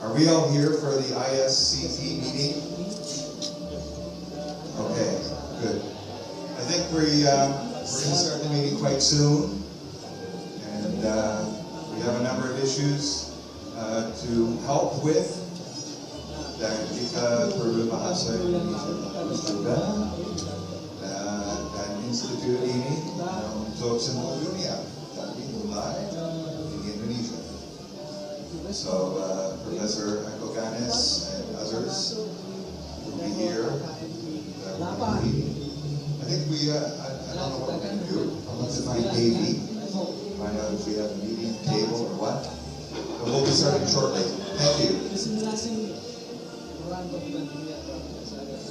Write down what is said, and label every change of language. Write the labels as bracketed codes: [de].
[en] Are we all here for the ICSP meeting? Okay, good. I think we're going to start the meeting quite soon, and we have a number of issues to help with. [id] Dan kita perlu bahasa Indonesia juga. Dan institut ini untuk semua dunia, tapi mulai di Indonesia. [en] So Professor Ganes and others will be here. I think I don't know what we're going to do. Let's find Davey, find out if we have a meeting table or what. But we'll be starting shortly. Thank you.